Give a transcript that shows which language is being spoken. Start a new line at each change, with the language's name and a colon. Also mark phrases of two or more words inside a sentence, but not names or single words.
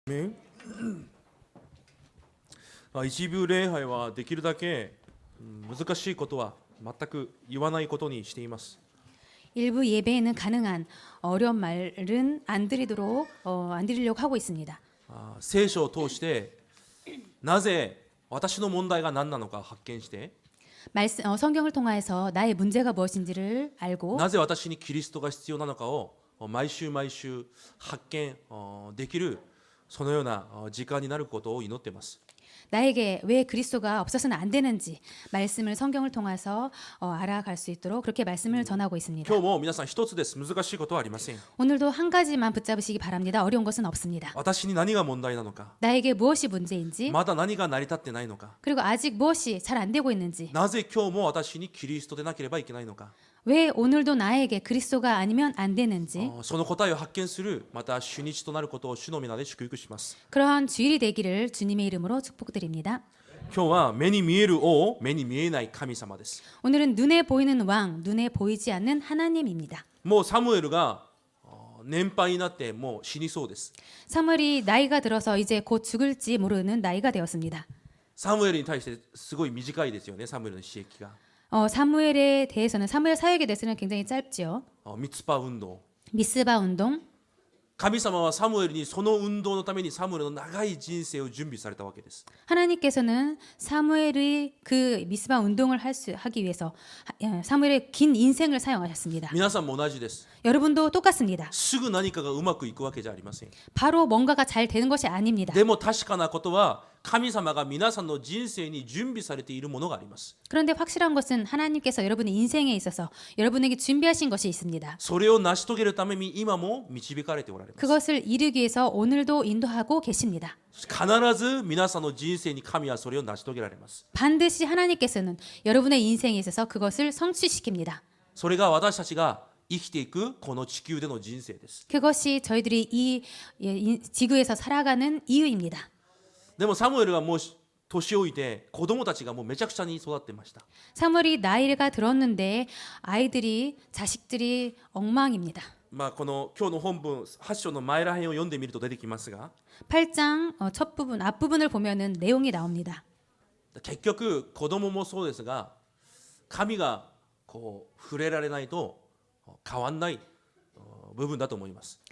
Japanese: ね一部礼拝はできるだけ難しいことは全く言わないことにしています。
Korean: 일부 예배에는 가능한 어려운 말은 안 드리려고 하고 있습니다.
Japanese: 聖書を通してなぜ私の問題が何なのか発見して、
Korean: 성경을 통해서 나의 문제가 무엇인지를 알고
Japanese: なぜ私にキリストが必要なのかを毎週毎週発見できるそのような時間になることを祈っています。
Korean: 나에게 왜 그리스도가 없어서는 안 되는지 말씀을 성경을 통해서 알아갈 수 있도록 그렇게 말씀을 전하고 있습니다.
Japanese: 今日も皆さん一つです。難しいことはありません。
Korean: 오늘도 한 가지만 붙잡으시기 바랍니다. 어려운 것은 없습니다.
Japanese: 私に何が問題なのか、
Korean: 나에게 무엇이 문제인지
Japanese: まだ何が成り立ってないのか、
Korean: 그리고 아직 무엇이 잘 안 되고 있는지
Japanese: なぜ今日も私にキリストでなければいけないのか、
Korean: 왜 오늘도 나에게 그리스도가 아니면 안 되는지
Japanese: その答えを発見するまた主日となることを主の皆で祝福します。
Korean: 그러한 주일이 되기를 주님의 이름으로 축복드립니다.
Japanese: 今日は目に見える王、目に見えない神様です。
Korean: 오늘은 눈에 보이는 왕, 눈에 보이지 않는 하나님입니다.
Japanese: もうサムエルが年配になってもう死にそうです。
Korean: 사무엘이 나이가 들어서 이제 곧 죽을지 모르는 나이가 되었습니다.
Japanese: サムエルに対してすごい短いですよね、サムエルの死役が。
Korean: 사무엘에 대해서는 사무엘 사역에 대해서는 굉장히 짧지요.
Japanese: ミツパ運動。
Korean: 미스바 운동.
Japanese: 神様はサムエルにその運動のためにサムエルの長い人生を準備されたわけです。
Korean: 하나님께서는 사무엘의 그 미스바 운동을 하기 위해서 사무엘의 긴 인생을 사용하셨습니다.
Japanese: 皆さんも同じです。
Korean: 여러분도 똑같습니다.
Japanese: すぐ何かがうまくいくわけじゃありません。
Korean: 바로 뭔가가 잘 되는 것이 아닙니다.
Japanese: でも確かなことは神様が皆さんの人生に準備されているものがあります。
Korean: 그런데 확실한 것은 하나님께서 여러분의 인생에 있어서 여러분에게 준비하신 것이 있습니다.
Japanese: それを成し遂げるために今も導かれておられます。
Korean: 그것을 이루기 위해서 오늘도 인도하고 계십니다.
Japanese: 必ず皆さんの人生に神はそれを成し遂げられます。
Korean: 반드시 하나님께서는 여러분의 인생에 있어서 그것을 성취시킵니다.
Japanese: それが私たちが生きていくこの地球での人生です。
Korean: 그것이 저희들이 이 지구에서 살아가는 이유입니다.
Japanese: でもサムエルはもう年老いて子供たちがもうめちゃくちゃに育ってました。
Korean: 사무엘이 나이가 들었는데 자식들이 엉망입니다.
Japanese: この今日の本文8章の前ら辺を読んでみると出てきますが、
Korean: 8장 첫 부분 앞부분을 보면은 내용이 나옵니다.
Japanese: 結局子供もそうですが神がこう触れられないと変わんない部分だと思います。